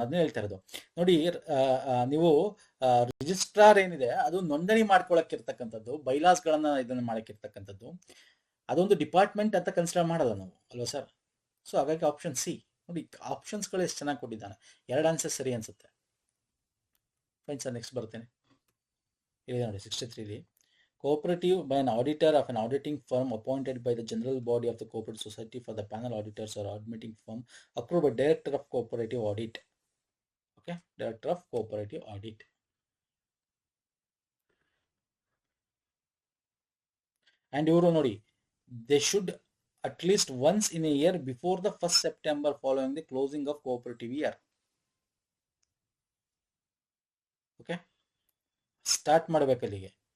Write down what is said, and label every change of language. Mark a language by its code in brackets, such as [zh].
[kn] ಅದನ್ನೇ ಹೇಳ್ತಾ ಇರೋದು ನೋಡಿ. ನೀವು ರಿಜಿಸ್ಟ್ರಾರ್ ಏನಿದೆ ಅದು ನೋಂದಣಿ ಮಾಡ್ಕೊಳಕ್ಕಿರ್ತಕ್ಕಂಥದ್ದು, ಬೈಲಾಸ್ಗಳನ್ನ ಇದನ್ನ ಮಾಡಕ್ಕಿರ್ತಕ್ಕಂಥದ್ದು, ಅದೊಂದು ಡಿಪಾರ್ಟ್ಮೆಂಟ್ ಅಂತ ಕನ್ಸಿಡರ್ ಮಾಡಲ್ಲ ನಾವು, ಅಲ್ವಾ ಸರ್? ಸೊ ಹಾಗಾಗಿ ಆಪ್ಷನ್ ಸಿ ನೋಡಿ. ಆಪ್ಷನ್ಸ್ಗಳು ಎಷ್ಟು ಚೆನ್ನಾಗಿ ಕೊಟ್ಟಿದ್ದಾನೆ. 2 ಆನ್ಸರ್ ಸರಿ ಅನ್ಸುತ್ತೆ. ಫೈನ್ ಸರ್, ನೆಕ್ಸ್ಟ್ ಬರ್ತೇನೆ. ಇಲ್ಲಿ ನೋಡಿ [en] 63 cooperative by an auditor of an auditing firm appointed by the general body of the cooperative society for the panel auditors or auditing firm approved by director of cooperative audit. Okay, director of cooperative audit. And [kn] ಇವರು ನೋಡಿ, [en] they should at least once in a year before the 1st September following the closing of cooperative year. [kn] Okay, start ಮಾಡ್ಬೇಕು ಅಲ್ಲಿಗೆ.